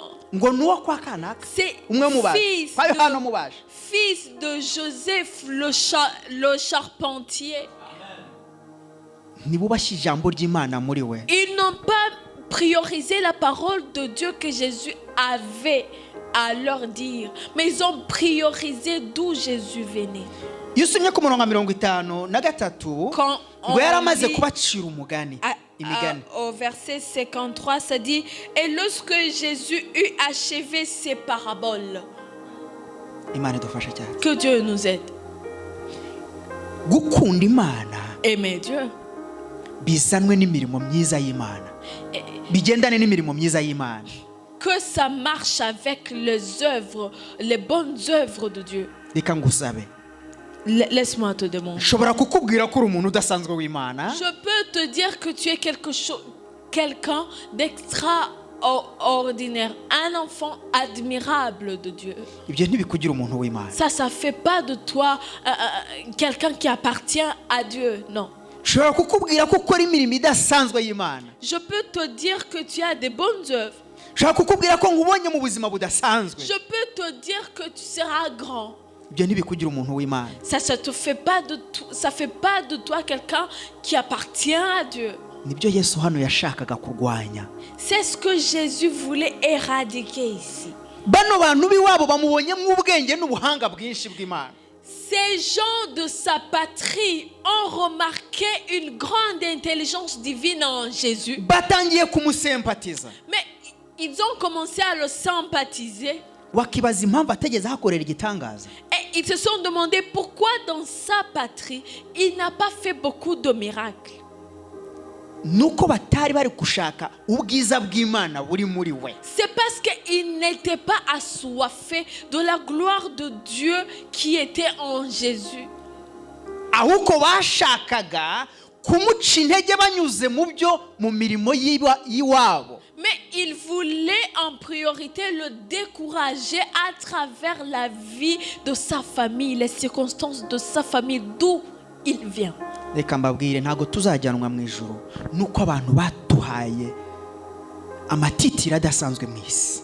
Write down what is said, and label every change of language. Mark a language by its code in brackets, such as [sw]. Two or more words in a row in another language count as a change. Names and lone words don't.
[rw] ngo nuwo kwa Kanaka. [fr] C'est [rw] Umwe mu baje. [fr] fils [rw] Kwa Yohana mu baje. [fr] fils de Joseph le charpentier. [rw] Nibubashye ijambo ry'Imana muri we. [fr] Ils n'ont pas priorisé la parole de Dieu que Jésus avait à leur dire, mais ils ont priorisé d'où Jésus venait. [rw] Iyo usomye ku murongo wa 53 [fr] Quand on [rw] ngo yaramaze [fr] lit [rw] kubacira umugani imigani. [fr] au verset 53, ça dit: et lorsque Jésus eut achevé ses paraboles. [rw] Imana idufashe cyane. [fr] Que Dieu nous aide. [rw] Gukunda Imana [fr] Aimer Dieu, [rw] bizanwe n'imirimo myiza y'Imana. bigendane n'imirimo myiza y'Imana. [fr] Que ça marche avec les œuvres, les bonnes œuvres de Dieu. [rw] Reka ngusabe. [fr] Laisse-moi te demander. [rw] Nshobora kukubwira ko uri umuntu udasanzwe w'Imana. [fr] Je peux te dire que tu es quelqu'un d'extraordinaire, un enfant admirable de Dieu. [rw] Ibyo ntibikugira umuntu w'Imana. [fr] Ça fait pas de toi quelqu'un qui appartient à Dieu, non. [rw] Nshobora kukubwira ko ukora imirimo idasanzwe y'Imana. [fr] Je peux te dire que tu as des bonnes œuvres. [rw] Nshobora kukubwira ko ngubonye mu buzima budasanzwe. [fr] Je peux te dire que tu seras grand. [rw] Ibyo ntibikugira umuntu w'Imana. [fr] Ça fait pas de toi quelqu'un qui appartient à Dieu. [rw] Nibyo Yesu hano yashakaga kurwanya. [fr] C'est ce que Jésus voulait éradiquer ici. [rw] Bano bantu biwabo bamubonyemo ubwenge n'ubuhanga bwinshi bw'Imana. [fr] Ces gens de sa patrie ont remarqué une grande intelligence divine en Jésus. [rw] Batangiye kumusympathiza. [fr] Mais ils ont commencé à le sympathiser. [rw] Wakibaza impamvu ategeze hakorera igitangaza. [fr] Et ils se sont demandé pourquoi dans sa patrie, il n'a pas fait beaucoup de miracles. [rw] Nuko batari bari gushaka ubwiza bw'Imana buri muri we. [fr] C'est parce qu'il n'était pas assoiffé de la gloire de Dieu qui était en Jésus. [rw] Ahubwo bashakaga kumuca intege banyuze mu byo mu mirimo y'iwabo. [fr] Mais il voulait en priorité le décourager à travers la vie de sa famille, les circonstances de sa famille, d'où il vient. [rw] Reka mbabwire ntago tuzajyanwa mu ijuru nuko abantu batuhaye amatitira adasanzwe mu isi.